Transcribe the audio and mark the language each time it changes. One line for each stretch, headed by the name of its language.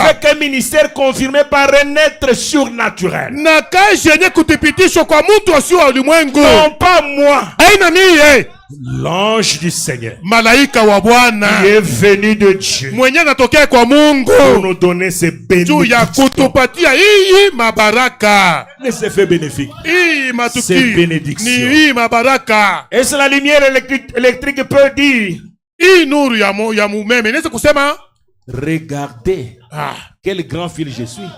French: Avec un ministère confirmé par un être surnaturel.
Swahili: Na kazi yenye kutipitishwa kwa mtu asio wa ulimwengu.
French: Non pas moi.
Swahili: Aina mie.
French: L'ange du Seigneur.
Swahili: Malaika wa Bwana.
French: Qui est venu de Dieu.
Swahili: Mwenye anatokea kwa Mungu.
French: Pour nous donner ses bénédictions.
Swahili: Juu ya kutupatia hii mabaraka.
French: Les effets bénéfiques.
Swahili: Hii matukio.
French: Ces bénédictions.
Swahili: Ni hii mabaraka.
French: Et c'est la lumière électrique peut dire.
Swahili: Hii nuru ya mumeme. Inaweza kusema.
French: Regardez. Quel grand fil je suis.